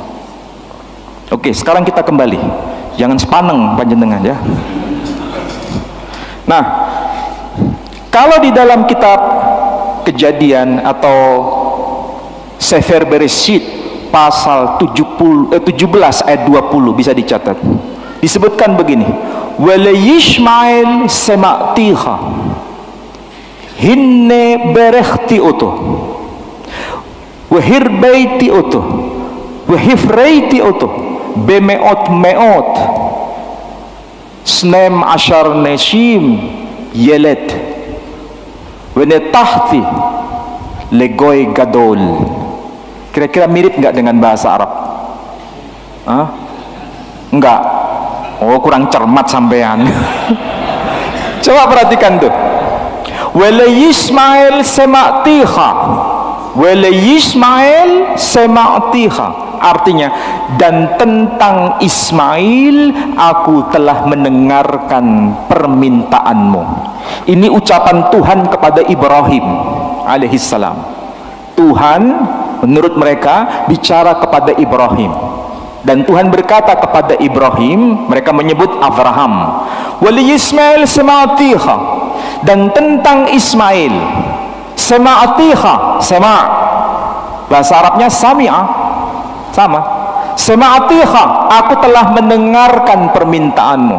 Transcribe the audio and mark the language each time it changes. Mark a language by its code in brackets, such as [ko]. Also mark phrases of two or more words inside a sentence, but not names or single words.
[id] Oke, sekarang kita kembali. Jangan [jv] sepaneng panjenengan [id] ya. Nah, kalau di dalam kitab Kejadian atau Sefer Bereshit pasal 17 ayat 20 bisa dicatat. Disebutkan begini, [he] ולישמעאל שמעתיך הנה ברכתי אותו והרביתי אותו והפריתי אותו במאד מאד שנים עשר נשיאים יוליד ונתתיו לגוי גדול. [id] Kira-kira mirip nggak dengan bahasa Arab? Hah? Enggak. Oh, kurang cermat sampean. Coba perhatikan tuh. [he] ולישמעאל שמעתיך, ולישמעאל שמעתיך. [id] Artinya, dan tentang Ismail aku telah mendengarkan permintaanmu. Ini ucapan Tuhan kepada Ibrahim alaihissalam. Tuhan menurut mereka bicara kepada Ibrahim, dan Tuhan berkata kepada Ibrahim, mereka menyebut Abraham, [he] ולישמעאל שמעתיך, [id] dan tentang Ismail sema'tiha, sema' bahasa Arabnya sami'ah, sama, sema'tiha, aku telah mendengarkan permintaanmu.